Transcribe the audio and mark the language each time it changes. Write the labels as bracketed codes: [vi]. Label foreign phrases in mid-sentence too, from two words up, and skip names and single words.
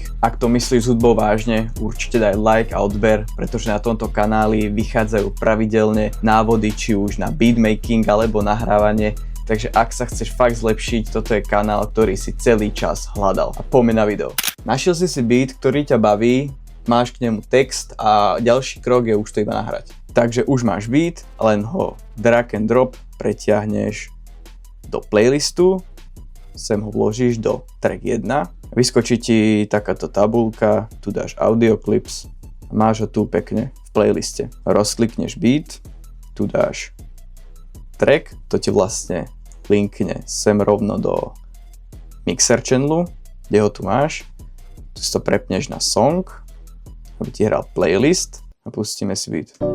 [sk] Ak to myslíš s hudbou vážne, určite daj like a odber, pretože na tomto kanáli vychádzajú pravidelne návody či už na beatmaking alebo nahrávanie. Takže ak sa chceš fakt zlepšiť, toto je kanál, ktorý si celý čas hľadal. A poďme na video. Našiel si beat, ktorý ťa baví, máš k nemu text a ďalší krok je už to iba nahrať. Takže už máš beat, len ho [en] drag and drop [sk] pretiahneš do playlistu, sem ho vložíš do track 1, vyskočí ti takáto tabulka, tu dáš [en] audio clips [sk] a máš ho tu pekne v playliste. Rozklikneš beat, tu dáš track, to ti vlastne linkne sem rovno do [en] mixer channelu, [sk] kde ho tu máš, tu si to prepneš na song, aby ti hral playlist a pustíme si beat.